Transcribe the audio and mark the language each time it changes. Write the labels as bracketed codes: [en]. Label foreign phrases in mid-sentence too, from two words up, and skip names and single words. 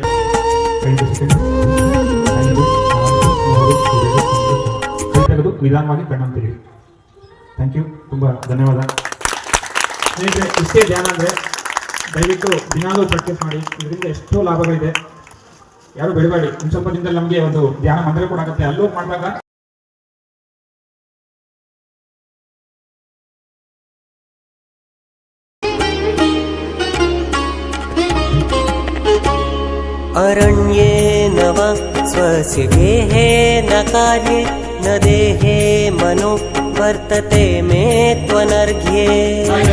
[kn] 5 ಸೆಕೆಂಡ್. 5, 4, 3, 2, 1. ಕೈ ತೆಗೆದು ನಿಧಾನವಾಗಿ ಕಣ್ಣನ್ನು ತೆಗೆದು. [en] thank you, [kn] ತುಂಬ ಧನ್ಯವಾದ ಸ್ನೇಹಿತರೆ. ಇಷ್ಟೇ ಧ್ಯಾನ ಅಂದರೆ ದಯವಿಟ್ಟು ದಿನಾಲೂ ಪ್ರಾಕ್ಟೀಸ್ ಮಾಡಿ. ಇದರಿಂದ ಎಷ್ಟೋ ಲಾಭಗಳಿದೆ. ಯಾರು ಬಿಡಬೇಡಿ. ಇನ್ನು ಸ್ವಲ್ಪ ದಿನದಲ್ಲಿ ನಮಗೆ ಒಂದು ಧ್ಯಾನ ಮಂದಿರ ಕೂಡ ಆಗುತ್ತೆ. ಅಲ್ಲೂ ಮಾಡಿದಾಗ [sa] अरण्ये न वा स्वस्य गेहे न कार्ये न देहे मनो वर्तते मे त्वनर्घ्ये।